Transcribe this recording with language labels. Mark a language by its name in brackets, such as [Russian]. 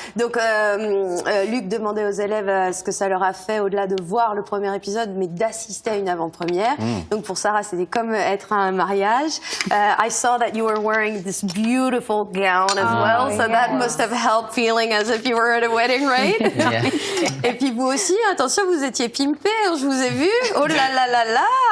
[French] Donc, Luc demandait aux élèves ce que ça leur a fait, au-delà de voir le premier épisode, mais d'assister à une avant-première. Donc, pour Sarah, c'était comme être à un mariage. [English] I saw that you were wearing this beautiful gown as well, so that must have helped feeling as if you were at a wedding, right? Yeah. [French] Et puis vous aussi, attention, vous étiez pimpé, je vous ai vu. Oh là là là là.